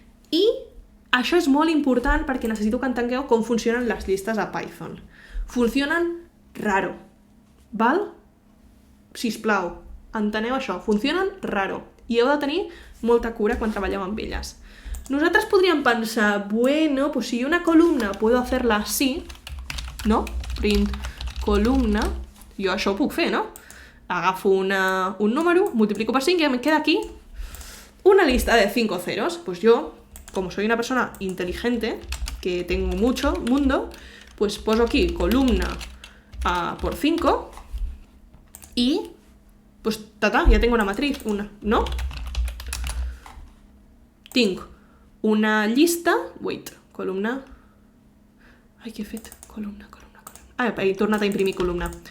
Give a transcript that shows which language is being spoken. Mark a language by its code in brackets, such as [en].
[ca] I això és molt important perquè necessito que entengueu com funcionen les llistes a Python. Funcionen raro, val? Sisplau, enteneu això, funcionen raro i heu de tenir molta cura quan treballeu amb elles. Nosaltres podríem pensar, [es] bueno, pues si una columna puedo hacerla así, ¿no? [ca] Print columna, jo això ho puc fer, no? Agafo un número, multiplico per 5 i em queda aquí [es] una lista de 5 ceros. Pues yo, como soy una persona inteligente, que tengo mucho mundo, pues [ca] poso aquí [es] columna por 5 y pues ja tengo una matriz, ¿no? [ca] Tinc una llista, columna, ai, què he fet? Columna. He tornat a imprimir columna.